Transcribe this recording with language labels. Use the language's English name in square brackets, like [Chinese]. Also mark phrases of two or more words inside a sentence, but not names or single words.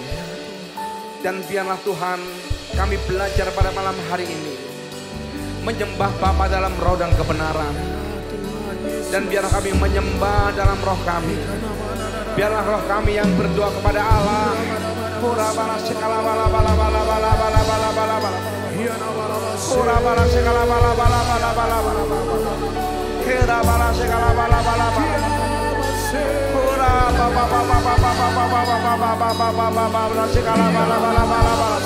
[Indonesian] Dan biarlah Tuhan, kami belajar pada malam hari ini menyembah Bapa dalam roh dan kebenaran. Dan biarlah kami menyembah dalam roh kami. Biarlah roh kami yang berdoa kepada Allah. Pura bala sekala bala bala bala bala bala bala bala bala. Pura bala sekala bala bala bala bala bala. Kira bala sekala bala bala bala. Pura baba baba baba baba baba baba baba baba sekala bala bala bala bala.